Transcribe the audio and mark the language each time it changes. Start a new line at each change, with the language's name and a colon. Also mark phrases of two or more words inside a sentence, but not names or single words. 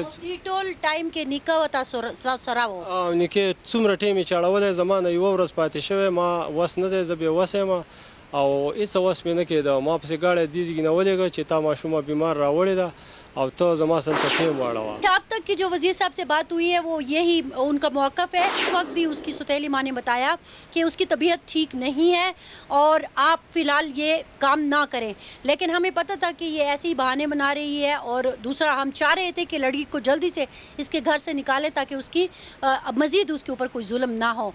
Pashto: دې ټول ټایم کې نیکه ورته سره و. نیکه څومره ټیم یې چې اړولی، زما نه 1 ورځ پاتې شوی، ما وس نه دی، زه بې وسه یم او هېڅ وس مې نه کېده. ما پسې ګاډی دې ځګې نه ولېږه چې تا ماشومه بیمار راوړې ده او ته زما سره ته ټیم واړوه.
Urdu: اب تک کی جو وزیر صاحب سے بات ہوئی ہے وہ یہی ان کا موقف ہے. اس وقت بھی اس کی سوتیلی ماں نے بتایا کہ اس کی طبیعت ٹھیک نہیں ہے اور آپ فی الحال یہ کام نہ کریں، لیکن ہمیں پتہ تھا کہ یہ ایسے ہی بہانے بنا رہی ہے. اور دوسرا ہم چاہ رہے تھے کہ لڑکی کو جلدی سے اس کے گھر سے نکالیں تاکہ اس کی مزید اس کے اوپر کوئی ظلم نہ ہو.